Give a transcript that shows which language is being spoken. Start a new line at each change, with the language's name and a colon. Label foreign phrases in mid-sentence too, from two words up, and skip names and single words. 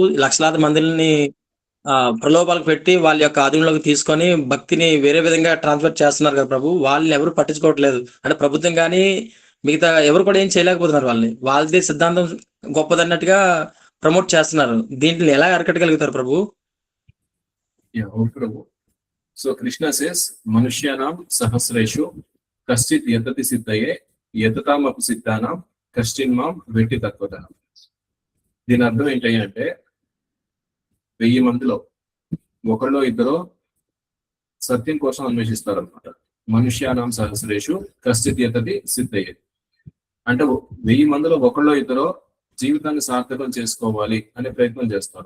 Telugu: లక్షలాది మందిని ప్రలోభాలకు పెట్టి వాళ్ళ యొక్క ఆధీనంలోకి తీసుకొని భక్తిని వేరే విధంగా ట్రాన్స్ఫర్ చేస్తున్నారు కదా ప్రభు. వాళ్ళని ఎవరు పట్టించుకోవట్లేదు. అంటే ప్రభుత్వం కానీ మిగతా ఎవరు కూడా ఏం చేయలేకపోతున్నారు. వాళ్ళది సిద్ధాంతం గొప్పదన్నట్టుగా ప్రమోట్ చేస్తున్నారు. దీంట్లో ఎలా అరికట్టగలుగుతారు ప్రభు?
English: So Krishna says,
Sanskrit: मनुष्याणां सहस्रेषु कश्चित् यतति सिद्धये यततामपि सिद्धानां कश्चिन्मां वेत्ति तत्त्वतः.
Telugu: దీని అర్థం ఏంటి అంటే 1000 మందిలో ఒకళ్ళో ఇద్దరు సత్యం కోసం అన్వేషిస్తారనమాట.
Sanskrit: मनुष्याणां सहस्रेषु कश्चित् यतति सिद्धये
Telugu: అంటే 1000 మందిలో ఒకళ్ళో ఇద్దరు జీవితాన్ని సార్థకం చేసుకోవాలి అనే ప్రయత్నం చేస్తారు.